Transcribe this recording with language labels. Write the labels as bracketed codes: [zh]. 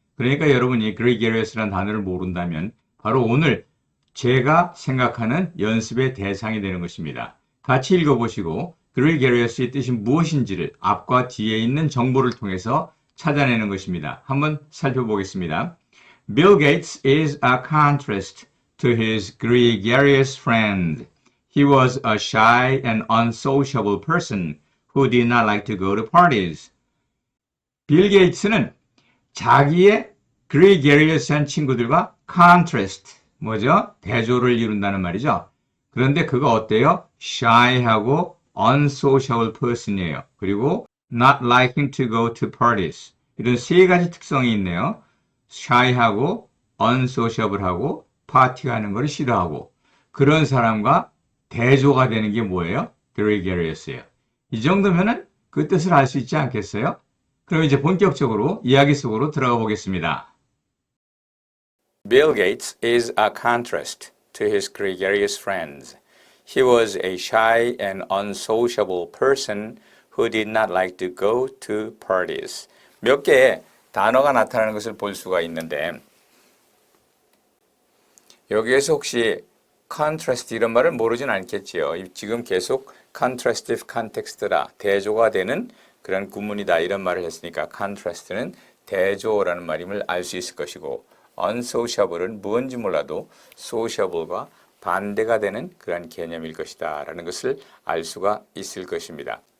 [ko] 그러니까 여러분이 gregarious라는 단어를 모른다면 바로 오늘 제가 생각하는 연습의 대상이 되는 것입니다. 같이 읽어보시고 gregarious의 뜻이 무엇인지를 앞과 뒤에 있는 정보를 통해서 찾아내는 것입니다. 한번 살펴보겠습니다. [en] Bill Gates is a contrast to his gregarious friend. He was a shy and unsociable person who did not like to go to parties. [ko] 빌 게이츠는 자기의 gregarious한 친구들과 contrast, 뭐죠? 대조를 이룬다는 말이죠. 그런데 그거 어때요? shy하고 unsociable person이에요. 그리고 [en] not liking to go to parties. [ko] 이런 세 가지 특성이 있네요. shy하고 unsociable하고 파티 가는 걸 싫어하고 그런 사람과 대조가 되는 게 뭐예요? gregarious예요. 이 정도면은 그 뜻을 알 수 있지 않겠어요? 그럼 이제 본격적으로 이야기 속으로 들어가 보겠습니다. [en] Bill Gates is a contrast to his gregarious friends. He was a shy and unsociable person who did not like to go to parties. [ko] 몇 개의 단어가 나타나는 것을 볼 수가 있는데 여기에서 혹시 contrast 이런 말을 모르진 않겠지요. 지금 계속 contrastive context라 대조가 되는 그런 구문이다 이런 말을 했으니까 contrast는 대조라는 말임을 알 수 있을 것이고 unsociable은 뭔지 몰라도 sociable과 반대가 되는 그런 개념일 것이다 라는 것을 알 수가 있을 것입니다.